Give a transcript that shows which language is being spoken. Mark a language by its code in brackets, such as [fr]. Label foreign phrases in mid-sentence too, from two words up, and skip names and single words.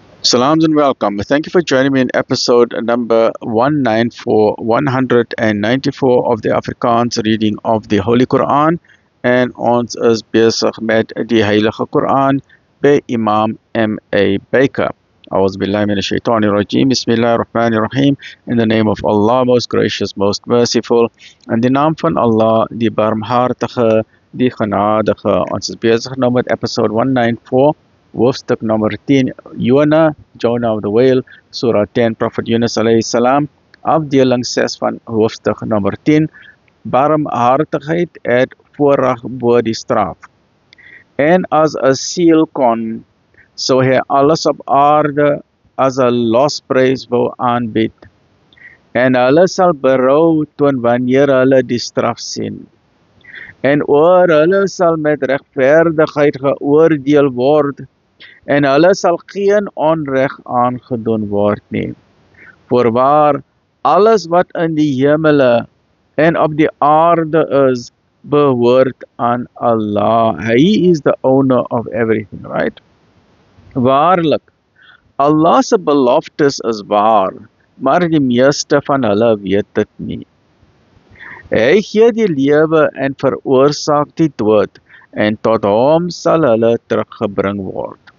[en] Salams and welcome. Thank you for joining me in episode number 194 of the Afrikaans reading of the Holy Quran. [af] En ons is bezig met die Heilige Quran bij Imam M.A. Baker. [ar] أعوذ بالله من الشيطان الرجيم. بسم الله الرحمن الرحيم. [en] In the name of Allah, most gracious, most merciful. [af] In de naam van Allah, die barmhartige, die genadige. Ons is bezig nou met episode 194. Hoofstuk nummer 10, [en] Jonah of the Whale, Surah 10, Prophet Yunus [ar] عليه السلام, [af] afdeling 6 van hoofstuk nummer 10, barmhartigheid het voorrang bo die straf. En as 'n siel kon, sou hy alles op aarde as 'n losprys wou aanbied. En hulle sal berou toon wanneer hulle die straf sien. En oor hulle sal met regverdigheid geoordeel word, en hulle sal geen onreg aangedoen word nie. Voorwaar, alles wat in die hemele en op die aarde is, behoort aan Allah. [en] He is the owner of everything, right? [af] Waarlik, Allah se beloftes is waar, maar die meeste van hulle weet dit nie. Hy gee die lewe en veroorsaak die dood, en tot hom sal hulle teruggebring word.